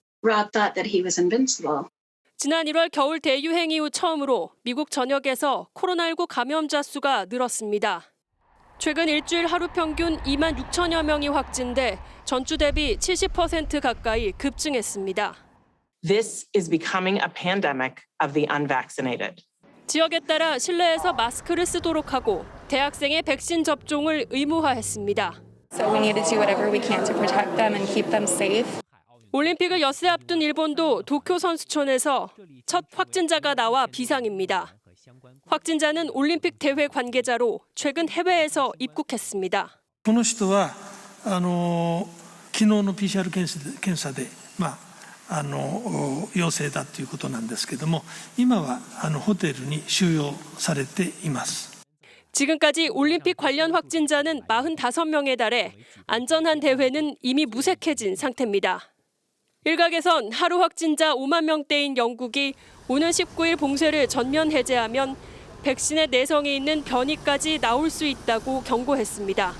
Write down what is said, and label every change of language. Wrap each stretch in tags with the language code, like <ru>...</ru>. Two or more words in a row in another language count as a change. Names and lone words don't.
<ko>지난 1월 겨울 대유행 이후 처음으로 미국 전역에서 코로나19 감염자 수가 늘었습니다. 최근 일주일 하루 평균 2만 6천여 명이 확진돼 전주 대비 70% 가까이 급증했습니다.</ko> <en>This is becoming a pandemic of the unvaccinated.</en> <ko>지역에 따라 실내에서 마스크를 쓰도록 하고 대학생의 백신 접종을 의무화했습니다.</ko> <en>So we need to do whatever we can to protect them and keep them safe.</en> <ko>올림픽을 엿새 앞둔 일본도 도쿄 선수촌에서 첫 확진자가 나와 비상입니다. 확진자는 올림픽 대회 관계자로 최근 해외에서 입국했습니다.</ko> <ja>この人は昨日の PCR 検査で陽性だということなんですけども、今はホテルに収容されています。</ja> <ko>지금까지 올림픽 관련 확진자는 45명에 달해 안전한 대회는 이미 무색해진 상태입니다. 일각에선 하루 확진자 5만 명대인 영국이 오는 19일 봉쇄를 전면 해제하면 백신의 내성이 있는 변이까지 나올 수 있다고 경고했습니다.</ko>